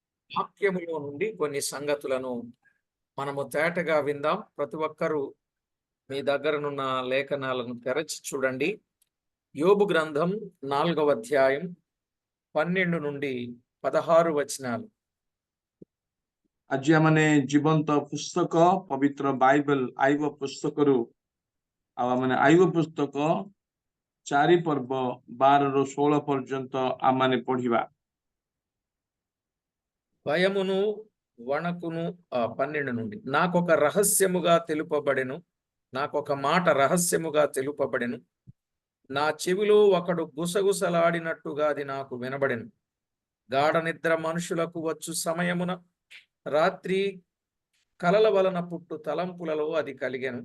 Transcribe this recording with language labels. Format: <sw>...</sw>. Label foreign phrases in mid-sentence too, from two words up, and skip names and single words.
<te>వాక్యములో నుండి కొన్ని సంగతులను మనము తేటగా విందాం. ప్రతి ఒక్కరూ మీ దగ్గరనున్న లేఖనాలను తెరచి చూడండి. యోబు గ్రంథం 4వ అధ్యాయం 12 నుండి 16 వచనాలు.</te> <or>ଆଜି ଆମମାନେ ଜୀବନ୍ତ ପୁସ୍ତକ ପବିତ୍ର ବାଇବେଲ ଆଇବ ପୁସ୍ତକରୁ ଆମମାନେ ଆଇବ ପୁସ୍ତକ 4 ପର୍ବ 12 ରୁ 16 ପର୍ଯ୍ୟନ୍ତ ଆମମାନେ ପଢିବା।</or> <te>భయమును వణకును 12 నుండి నాకొక రహస్యముగా తెలుపబడెను, నాకొక మాట రహస్యముగా తెలుపబడెను. నా చెవిలో ఒకడు గుసగుసలాడినట్టుగా అది నాకు వినబడెను. గాఢ నిద్ర మనుషులకు వచ్చు సమయమున రాత్రి కలల వలన పుట్టు తలంపులలో అది కలిగెను.</te>